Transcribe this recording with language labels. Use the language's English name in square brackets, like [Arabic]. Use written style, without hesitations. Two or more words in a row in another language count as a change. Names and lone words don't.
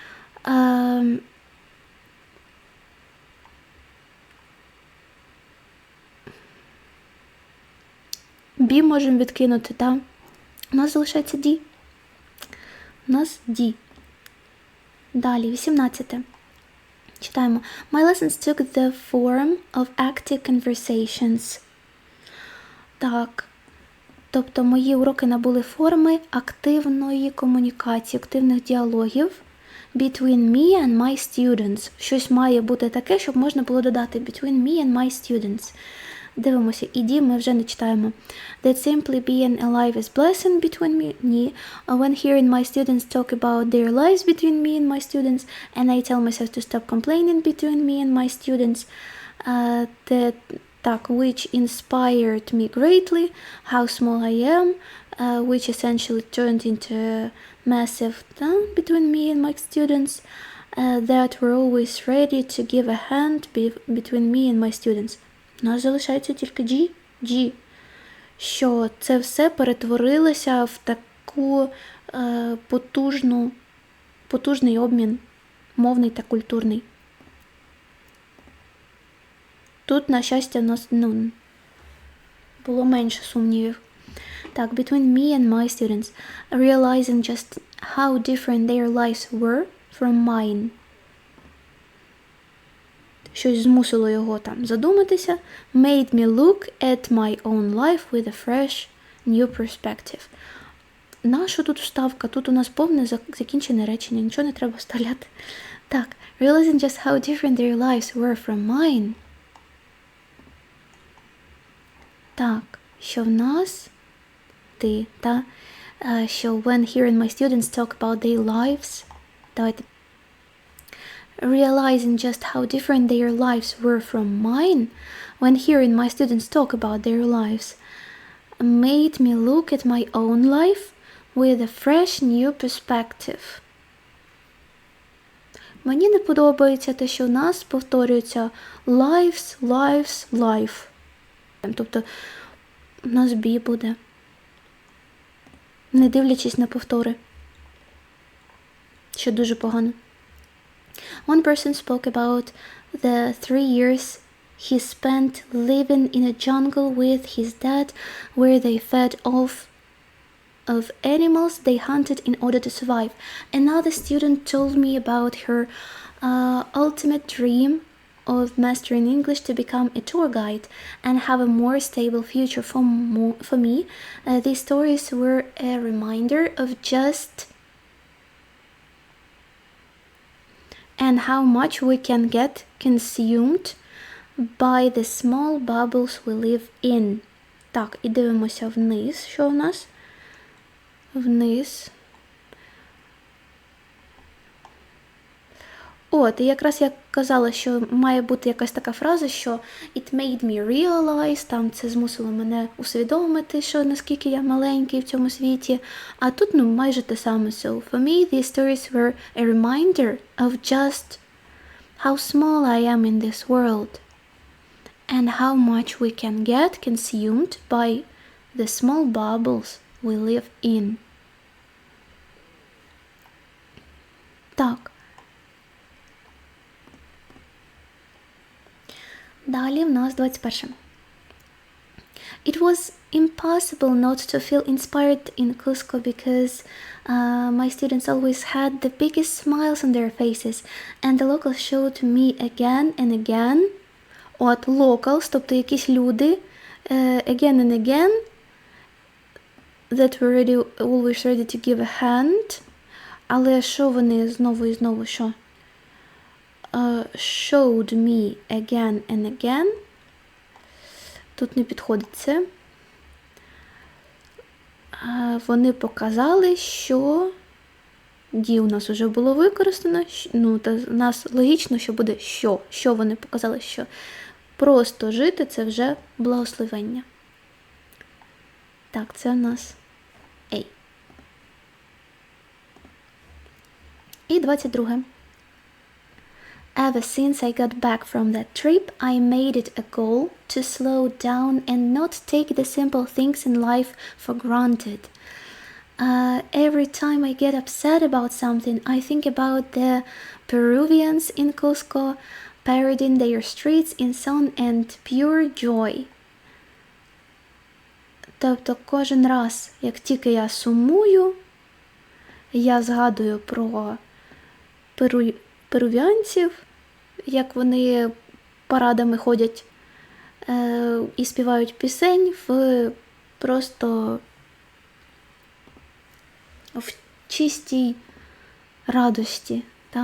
[Ukrainian] B можемо відкинути, так? У нас залишається D. У нас D. Далі, 18. Читаємо. [English] My lessons took the form of active conversations. [Ukrainian] Так. Тобто мої уроки набули форми активної комунікації, активних діалогів [English] between me and my students. [Ukrainian] Щось має бути таке, щоб можна було додати [English] between me and my students. [Ukrainian] Дивимося, іді ми вже не читаємо. [English] That simply being alive is blessing between me. [Ukrainian] Ні. [English] When hearing my students talk about their lives between me and my students, and I tell myself to stop complaining between me and my students, that which inspired me greatly, how small I am, which essentially turned into a massive town between me and my students, that were always ready to give a hand between me and my students. [Ukrainian] У нас залишається тільки G, що це все перетворилося в таку потужний обмін, мовний та культурний. Тут, на щастя, у нас було менше сумнівів. Так, [English] between me and my students, realizing just how different their lives were from mine. [Ukrainian] Щось змусило його там задуматися. [English] Made me look at my own life with a fresh, new perspective. [Ukrainian] Наша тут вставка? Тут у нас повне закінчене речення, нічого не треба вставляти. Так, [English] realizing just how different their lives were from mine. [Ukrainian] Так, що в нас ти, та, що [English] when hearing my students talk about their lives, [Ukrainian] давайте. [English] Realizing just how different their lives were from mine, when hearing my students talk about their lives, made me look at my own life with a fresh new perspective. [Ukrainian] Мені не подобається те, що у нас повторюється life. Тобто у нас B буде, не дивлячись на повтори, що дуже погано. [English] One person spoke about the 3 years he spent living in a jungle with his dad, where they fed off of animals they hunted in order to survive. Another student told me about her ultimate dream of mastering English to become a tour guide and have a more stable future for me. These stories were a reminder of just and how much we can get consumed by the small bubbles we live in. [Ukrainian] Так, і дивимося вниз, що у нас? Вниз. От, і якраз я казала, що має бути якась така фраза, що [English] it made me realize, [Ukrainian] там це змусило мене усвідомити, що наскільки я маленький в цьому світі. А тут, майже те саме. [English] So, for me, these stories were a reminder of just how small I am in this world and how much we can get consumed by the small bubbles we live in. [Ukrainian] Так. Далі в нас 21. [English] It was impossible not to feel inspired in Cusco because my students always had the biggest smiles on their faces, and the locals showed me again and again. [Ukrainian] От locals, тобто якісь люди, [English] again and again, that were always ready to give a hand. [Ukrainian] Але що вони знову і знову, що? [English] Showed me again and again. [Ukrainian] Тут не підходить це. Вони показали, що D у нас вже було використано. Та у нас логічно, що буде що. Що вони показали, що просто жити – це вже благословення. Так, це у нас A. І 22. [English] Ever since I got back from that trip, I made it a goal to slow down and not take the simple things in life for granted. Every time I get upset about something, I think about the Peruvians in Cusco parading their streets in sun and pure joy. [Ukrainian] Тобто кожен раз, як тільки я сумую, я згадую про перувіанців, як вони парадами ходять і співають пісень просто в чистій радості, та?